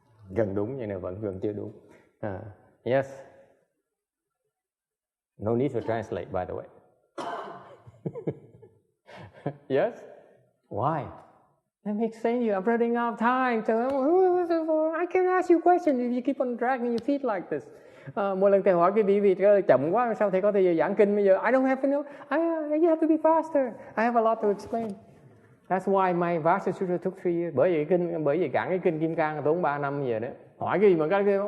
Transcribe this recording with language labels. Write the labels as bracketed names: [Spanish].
[Vietnamese] gần đúng như này vẫn chưa đúng. [English] Yes. No need to translate, by the way. Yes. Why? Let me explain to you. I'm running out of time. So I can ask you questions if you keep on dragging your feet like this. [Vietnamese] Mỗi lần thầy hỏi cái vị chậm quá, sao thầy có thể giảng kinh bây giờ? [English] I don't have to know. You have to be faster. I have a lot to explain. That's why my Vasa Sutra took 3 years. [Vietnamese] Bởi vì giảng cái kinh Kim Cang tốn 3 năm vậy đó. Hỏi cái gì mà cái